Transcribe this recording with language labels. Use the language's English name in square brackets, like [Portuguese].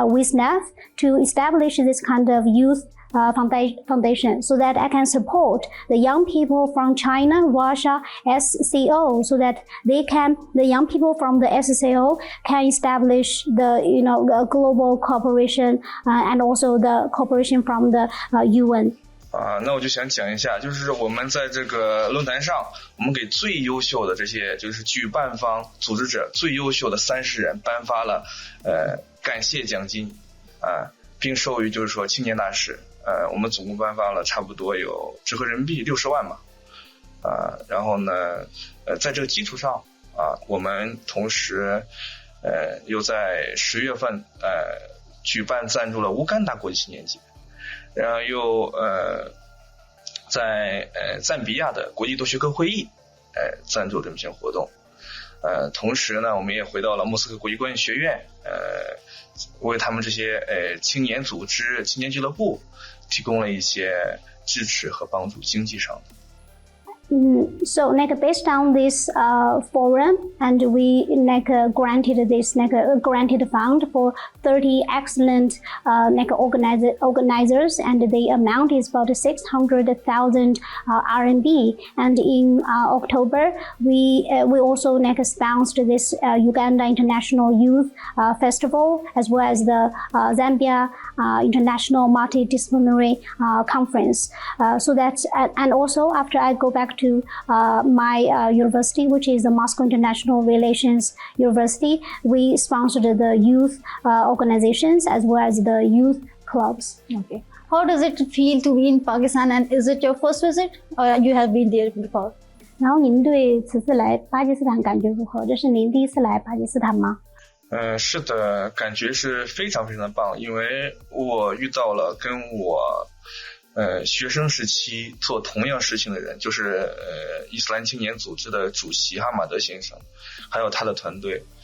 [English] Wisnav, to establish this kind of youth foundation so that I can support the young people from China, Russia, SCO, so that the young people from the SCO can establish the global cooperation and also the cooperation from the UN. [Chinese] 那我就想讲一下，就是我们在这个论坛上，我们给最优秀的这些就是举办方、组织者最优秀的30人颁发了感谢奖金并授予就是说青年大使。我们总共颁发了差不多有折合人民币60万嘛，然后呢，在这个基础上我们同时又在10月份举办赞助了乌干达国际青年节，然后又在赞比亚的国际多学科会议赞助这么一些活动，同时呢，我们也回到了莫斯科国际关系学院，为他们这些青年组织、青年俱乐部提供了一些支持和帮助，经济上的。 [English] So based on this forum, and we granted this granted fund for 30 excellent organizers, and the amount is about 600,000 RMB. And in October, we also sponsored this Uganda International Youth Festival, as well as the Zambia International Multidisciplinary Conference. So that's and also after I go back to my university, which is the Moscow International Relations University, we sponsored the youth organizations as well as the youth clubs. Okay. How does it feel to be in Pakistan, and is it your first visit or you have been there before? [Chinese] 然后您对此次来巴基斯坦感觉如何？这是您第一次来巴基斯坦吗？是的，感觉是非常非常的棒，因为我遇到了跟我学生时期做同样事情的人，就是伊斯兰青年组织的主席哈马德先生，还有他的团队。